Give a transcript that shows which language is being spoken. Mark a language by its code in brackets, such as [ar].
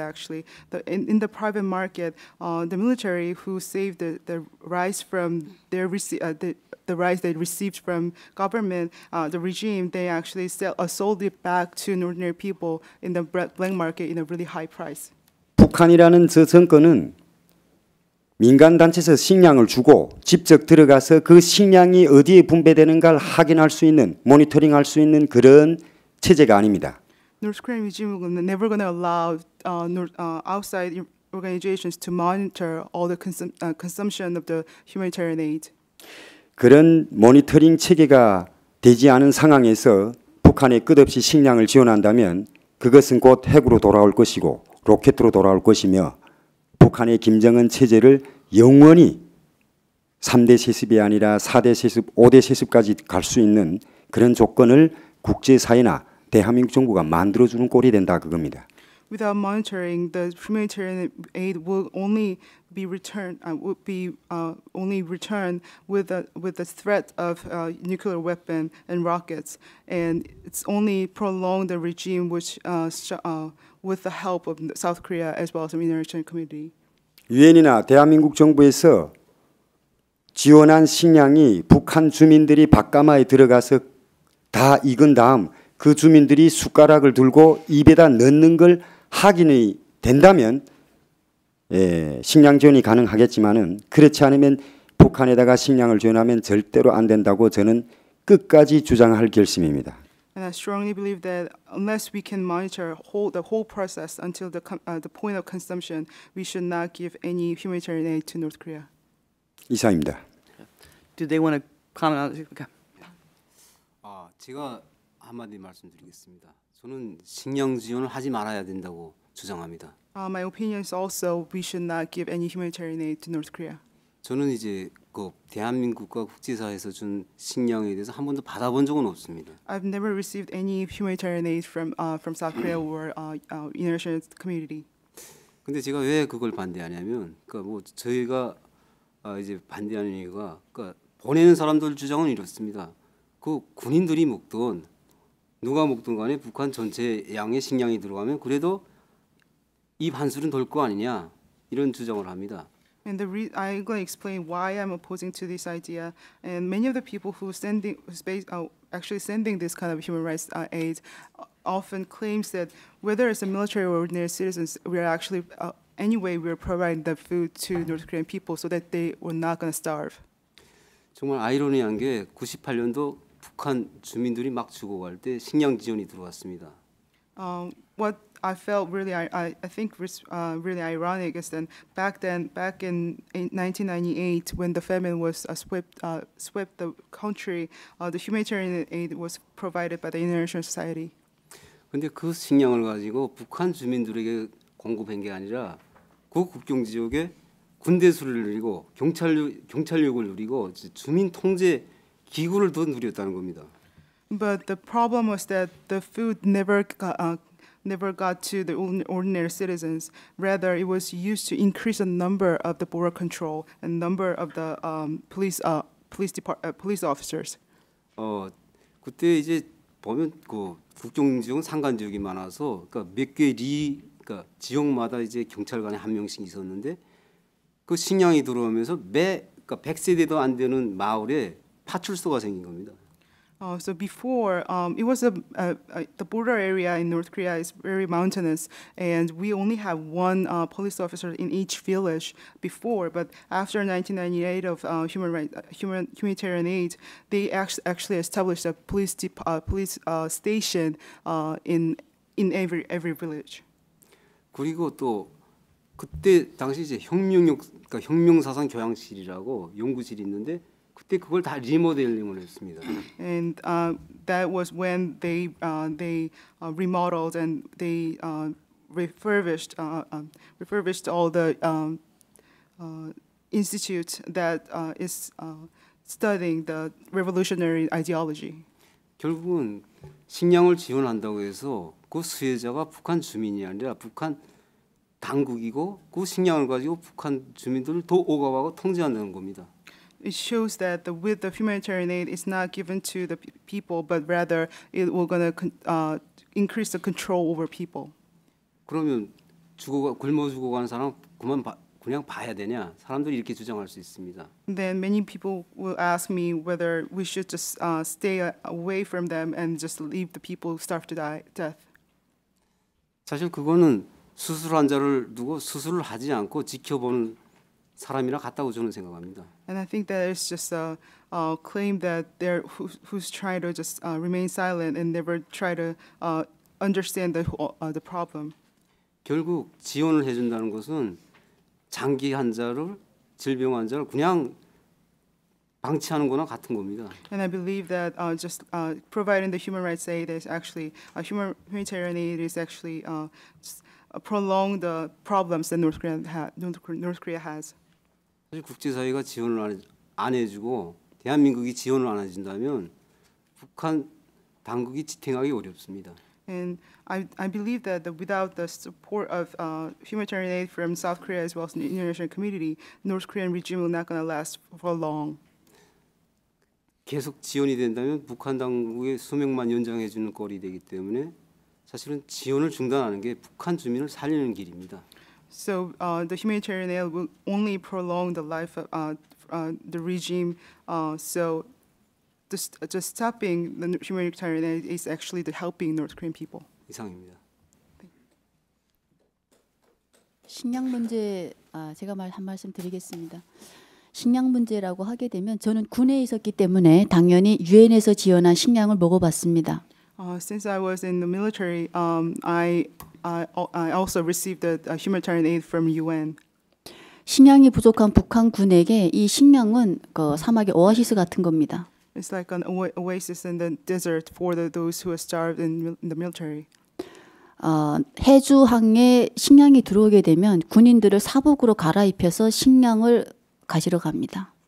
[en] Actually, in the private market, the military who saved the rice from their the rice they received from government, the regime, they actually sold it back to ordinary people in the black market in a really high price. [ko] 북한이라는 저 정권은 민간 단체에서 식량을 주고 직접 들어가서 그 식량이 어디에 분배되는가를 확인할 수 있는 모니터링할 수 있는 그런 체제가 아닙니다. [en] North Korean regime is never going to allow outside organizations to monitor all the consumption of the humanitarian aid. [ko] 그런 모니터링 체계가 되지 않은 상황에서 북한에 끝없이 식량을 지원한다면 그것은 곧 핵으로 돌아올 것이고 로켓으로 돌아올 것이며 북한의 김정은 체제를 영원히 3대 세습이 아니라 4대 세습, 5대 세습까지 갈 수 있는 그런 조건을 국제사회나 대한민국 정부가 만들어주는 꼴이 된다 그겁니다. [en] Without monitoring, the humanitarian aid will only be returned would be only returned with the threat of nuclear weapon and rockets, and it's only prolonged the regime which with the help of South Korea as well as the international community. [ko] 유엔이나 대한민국 정부에서 지원한 식량이 북한 주민들이 밥가마에 들어가서 다 익은 다음 그 주민들이 숟가락을 들고 입에다 넣는 걸 확인이 된다면 식량 지원이 가능하겠지만은 그렇지 않으면 북한에다가 식량을 지원하면 절대로 안 된다고 저는 끝까지 주장할 결심입니다. [en] And I strongly believe that unless we can monitor the whole process until the point of consumption, we should not give any humanitarian aid to North Korea. [ko] 이상입니다. [en] Do they want to comment on it? Okay. [ko] 제가 한마디 말씀드리겠습니다. 저는 식량 지원을 하지 말아야 된다고 주장합니다. [en] My opinion is also we should not give any humanitarian aid to North Korea. [ko] 저는 이제 그 대한민국과 국제사회에서 준 식량에 대해서 한 번도 받아본 적은 없습니다. [en] I've never received any humanitarian aid from South Korea or international community. [ko] 근데 제가 왜 그걸 반대하냐면, 그러니까 뭐 저희가 이제 반대하는 이유가, 그러니까 보내는 사람들 주장은 이렇습니다. 그 군인들이 먹든 누가 먹든 간에 북한 전체 양의 식량이 들어가면 그래도 입 한술은 돌 거 아니냐 이런 주장을 합니다. [en] And I'm going to explain why I'm opposing to this idea. And many of the people who's actually sending this kind of human rights aid often claims that whether it's a military or ordinary citizens, we're actually anyway we're providing the food to North Korean people so that they were not going to starve. [ko] 정말 아이러니한 게 98년도 북한 주민들이 막 죽어갈 때 식량 지원이 들어왔습니다. [en] What I felt really, I think really ironic is that back in 1998, when the famine was swept the country, the humanitarian aid was provided by the international society. [ko] 근데 그 식량을 가지고 북한 주민들에게 공급한 게 아니라 그 국경 지역에 군대 수를 누리고 경찰력을 누리고 주민 통제 기구를 더 누렸다는 겁니다. [en] But the problem was that the food never got to the ordinary citizens. Rather, it was used to increase the number of the border control and number of the police officers. [ko] 그때 이제 보면 그 국경 지역은 산간 지역이 많아서 그러니까 몇 개 그러니까 지역마다 이제 경찰관이 한 명씩 있었는데 그 식량이 들어오면서 그러니까 100세대도 안 되는 마을에 파출소가 생긴 겁니다. [en] So before, it was the border area in North Korea is very mountainous, and we only have one police officer in each village before. But after 1998 of humanitarian aid, they actually established a police station in every village. [ko] 그리고 또 그때 당시 이제 그러니까 혁명사상 교양실이라고 연구실이 있는데. 그때 그걸 다 리모델링을 했습니다. [en] And that was when they remodeled and they refurbished all the institute that is studying the revolutionary ideology. [ko] 결국은 식량을 지원한다고 해서 그 수혜자가 북한 주민이 아니라 북한 당국이고 그 식량을 가지고 북한 주민들을 더 억압하고 통제한다는 겁니다. [en] It shows that with the humanitarian aid, it's not given to the people, but rather it will gonna increase the control over people. [ko] 그러면 굶어 죽어가는 사람 그냥 봐야 되냐? 사람들이 이렇게 주장할 수 있습니다. [en] Then many people will ask me whether we should just stay away from them and just leave the people who starve to death. [ko] 사실 그거는 수술 환자를 두고 수술을 하지 않고 지켜보는 사람이랑 같다고 저는 생각합니다. [en] And I think that it's just a claim that who's trying to just remain silent and never try to understand the problem. [ko] 결국 지원을 해준다는 것은 장기 질병 환자를 그냥 방치하는 거나 같은 겁니다. [en] And I believe that just providing the human rights aid is actually humanitarian aid is actually prolong the problems that North Korea has. [ko] 사실 국제사회가 지원을 안 해주고 대한민국이 지원을 안 해준다면 북한 당국이 지탱하기 어렵습니다. [en] And I believe that without the support of humanitarian aid from South Korea as well as the international community, North Korean regime will not going to last for long. [ko] 계속 지원이 된다면 북한 당국의 수명만 연장해 주는 꼴이 되기 때문에 사실은 지원을 중단하는 게 북한 주민을 살리는 길입니다. [en] So the humanitarian aid will only prolong the life of the regime. So just stopping the humanitarian aid is actually the helping North Korean people. [ko] 이상입니다. 식량 문제 제가 한 말씀 드리겠습니다. 식량 문제라고 하게 되면 저는 군에 있었기 때문에 당연히 유엔에서 지원한 식량을 먹어봤습니다. [en] Since I was in the military, I also received the humanitarian aid from UN. [ko] 식량이 부족한 북한 군에게 이 식량은 그 사막의 오아시스 같은 겁니다. [en] It's like an oasis in the desert for those who are starved in the military. [ko] 해주항에 식량이 들어오게 되면 군인들을 사복으로 갈아입혀서 식량을 가지러 갑니다.